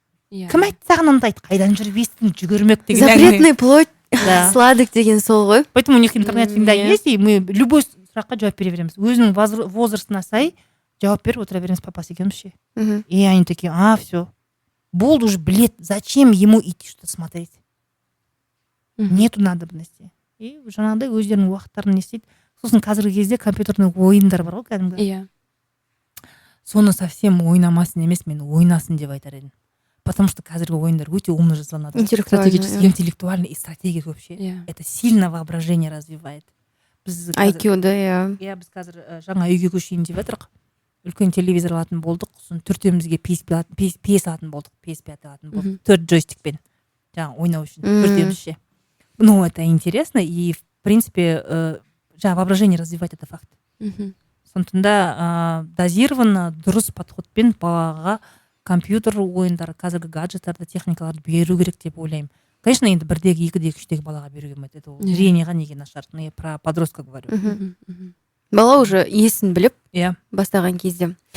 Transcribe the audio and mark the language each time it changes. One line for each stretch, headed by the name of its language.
Kazakh: Кім айтты саған ондайды, қайдан жүріп естің, жүгірмек деген. Запретный плоть, сладок деген сол ғой.
Russian: Поэтому у них интернет всегда есть, и мы любой
Kazakh: сұраққа жауап бере береміз. Өзінің возрастына сай жауап беріп отыра береміз папасы екеумізше.
Russian: И они такие, все. Болды уже, білет, зачем ему идти что-то смотреть? Нету надобности.
Kazakh: И жаңағыдай өздерінің уақыттарын не істейді. Сосын қазіргі кезде компьютерный ойындар бар ғой кәдімгі. Соны совсем ойнамасын емес, мен ойнасын деп айтар едім.
Russian: Потому что
Kazakh: қазіргі ойындар өте умно жасалынады.
Russian: Интеллектуально и стратегия вообще. Это сильно воображение развивает.
Kazakh: IQ-ды, иә. Біз қазір жаңа үйге көшейін деп жатырық. Үлкен телевизор алатын болдық. Сосын төртеумізге PS алатын болдық. PS5 алатын болдық. 4 джойстикпен. Жаңа ойнау үшін. Төртеумізше.
Russian: Ну, это интересно. И, в принципе, жаңа воображение развивать это факт.
Kazakh: Сондықтан да дозированно, дұрыс подходпен балаға компьютер ойындары, қазіргі гаджеттарды, техникаларды беру керек деп ойлаймын. Конечно, енді бірдегі, екідегі, үштегі балаға беруге болмайды.
Russian: Это зрениеға
Kazakh: неге нашар.
Russian: Я про подростка говорю.
Kazakh: Бала уже есін біліп бастаған кезде.